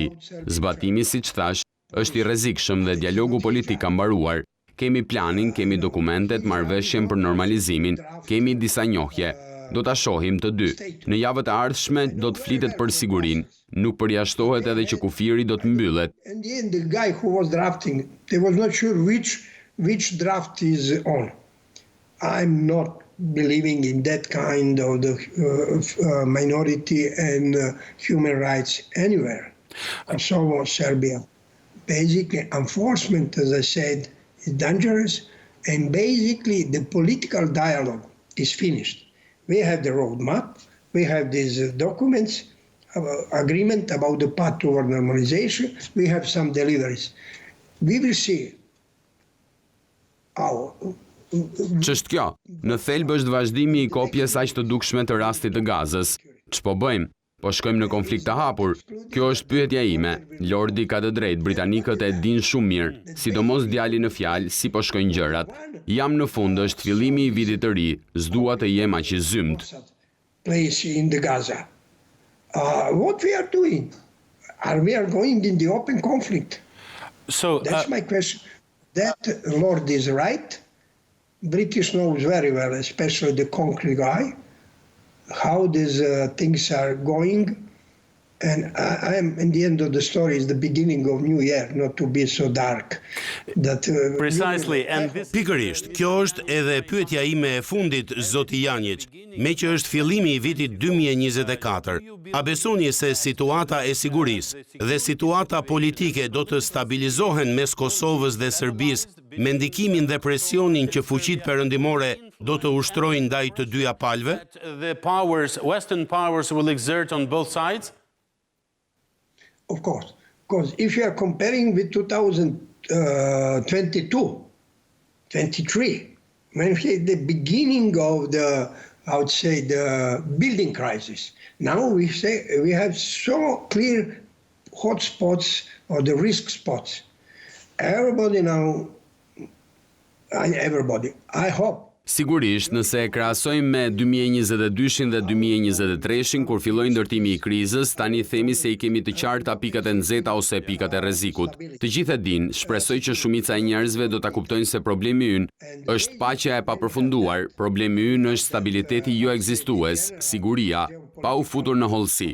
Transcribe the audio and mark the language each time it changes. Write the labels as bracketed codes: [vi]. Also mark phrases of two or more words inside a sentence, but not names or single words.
[sq] Zbatimi, siç thash, është i rrezikshëm dhe dialogu politik ka mbaruar. Kemi planin, kemi dokumentet, marrëveshjen për normalizimin, kemi disa njohje. Do ta shohim të dy. Në javët e ardhshme do të flitet për sigurinë. Nuk përjashtohet edhe që kufiri do të mbyllet. [en] And then the guy who was drafting, they was not sure which draft is on. I'm not believing in that kind of the minority and human rights anywhere. Kosovo, Serbia. Basically, enforcement, as I said, is dangerous, and basically the political dialogue is finished. We have the roadmap, we have these documents, agreement about the path toward normalization, we have some deliveries. We will see how. [sq] Ç'është kjo? Në thelb është vazhdimi i kopjes aq të dukshme të rastit të Gazës. Ç'po bëjmë? Po shkojmë në konflikt të hapur? Kjo është pyetja ime. Lordi ka të drejtë, britanikët e dinë shumë mirë, sidomos djali në fjalë, si po shkojnë gjërat. Jam në fund, është fillimi i vitit të ri, s'dua të jem aq i zymt. [en] Place in the Gaza. What we are doing? Are we going in the open conflict? So That's my question. That Lord is right. British knows very well, especially the concrete guy, how these things are going. And I am, in the end of the story, is the beginning of New Year, not to be so dark. That, precisely, and this... [sq] Pikërisht, kjo është edhe pyetja ime e fundit, zoti Janjić, me që është fillimi i vitit 2024. A besoni se situata e sigurisë dhe situata politike do të stabilizohen mes Kosovës dhe Serbisë me ndikimin dhe presionin që fuqitë perëndimore do të ushtrojnë ndaj të dyja palëve? [en] The Western powers will exert on both sides? Of course, because if you are comparing with 2022, 23, when we had the beginning of the, I would say, the building crisis, now we have so clear hotspots or the risk spots. Everybody now, I hope. [sq] Sigurisht, nëse e krahasojmë me 2022-shin dhe 2023-shin kur filloi ndërtimi i krizës, tani themi se i kemi të qarta pikat e nxehta ose pikat e rrezikut. Të gjithë e dinë, shpresoj që shumica e njerëzve do ta kuptojnë se problemi ynë është paqja e papërfunduar, problemi ynë është stabiliteti jo ekzistues, siguria, pa u futur në hollësi.